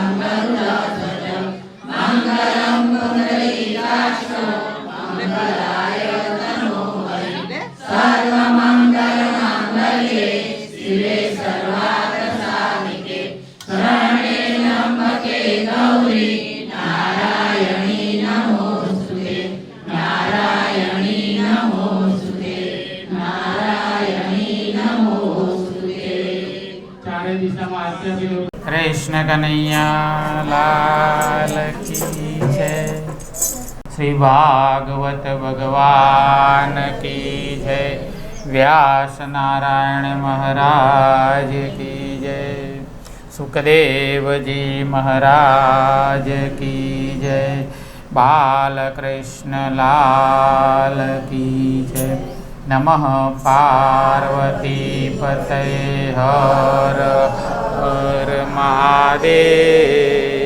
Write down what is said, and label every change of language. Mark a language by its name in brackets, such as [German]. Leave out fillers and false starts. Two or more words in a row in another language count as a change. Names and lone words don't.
[Sanskrit] गरुडध्वज मङ्गलं पुण्डरीकाक्ष मङ्गलाय तनोहरि सर्वमङ्गलमाङ्गल्ये शिवे सर्वार्थसाधिके शरणे त्र्यम्बके गौरी नारायणी नमोस्तुते नारायणी नमोस्तुते नारायणी नमोस्तुते [Gujarati] ચારે દિશામાં આરતી આપી [Hindi] कृष्ण कन्हैया लाल की जय श्री भागवत भगवान की जय व्यास नारायण महाराज की जय सुखदेव जी महाराज की जय बालकृष्ण लाल की जय नमः पार्वती पतये हर हर महादेव।